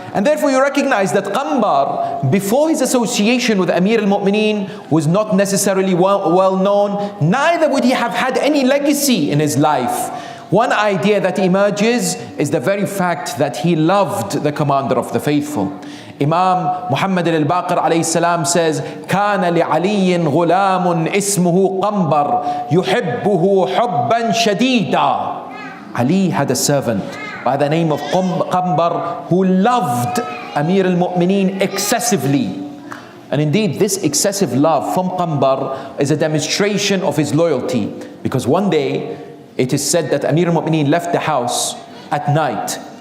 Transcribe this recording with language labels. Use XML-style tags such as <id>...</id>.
<en>And therefore you recognize that Qanbar, before his association with Amir al-Mu'mineen, was not necessarily well known, neither would he have had any legacy in his life. One idea that emerges is the very fact that he loved the commander of the faithful. Imam Muhammad Al-Baqir alayhi salam says,</en> <ar>كان لعلي غلام اسمه قنبر يحبه حبا شديدا.</ar> <en>Ali had a servant by the name of Qanbar who loved Amir al-Mu'mineen excessively. And indeed, this excessive love from Qanbar is a demonstration of his loyalty, because one day it is said that Amir al-Mu'mineen left the house at night.</en>